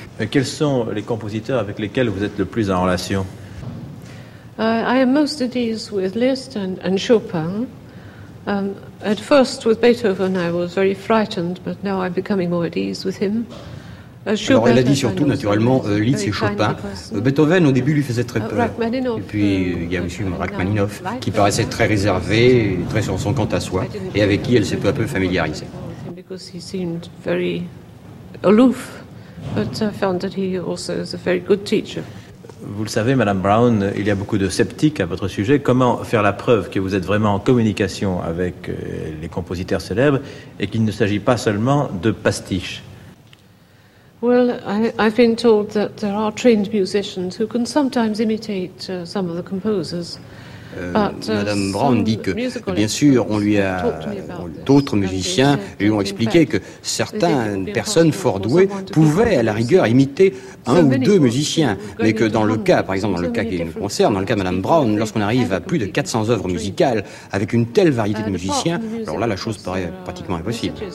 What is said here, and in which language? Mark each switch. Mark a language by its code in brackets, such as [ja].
[fr] Quels sont les compositeurs avec lesquels vous êtes le plus en relation? [en] I am most at ease with Liszt and Chopin. At first with Beethoven I was very frightened, but now I'm becoming more at ease with him. [fr] Alors elle a dit surtout naturellement Liszt et Chopin. Beethoven au début lui faisait très peur. Et puis il y a aussi Rachmaninoff qui paraissait très réservé, très sur son compte à soi, et avec qui elle s'est peu à peu familiarisée. [en] Because he seemed very aloof, but I found that he also is a very good teacher. [fr] Vous le savez, Madame Brown, il y a beaucoup de sceptiques à votre sujet. Comment faire la preuve que vous êtes vraiment en communication avec les compositeurs célèbres et qu'il ne s'agit pas seulement de pastiche? [en] Well, I've been told that there are trained musicians who can sometimes imitate some of the composers. [fr] Madame Brown dit que, bien sûr, d'autres musiciens lui ont expliqué que certaines personnes fort douées pouvaient, à la rigueur, imiter un ou deux musiciens. Mais que dans le cas, par exemple, dans le cas qui nous concerne, dans le cas de Madame Brown, lorsqu'on arrive à plus de 400 œuvres musicales avec une telle variété de musiciens, alors là, la chose paraît pratiquement impossible.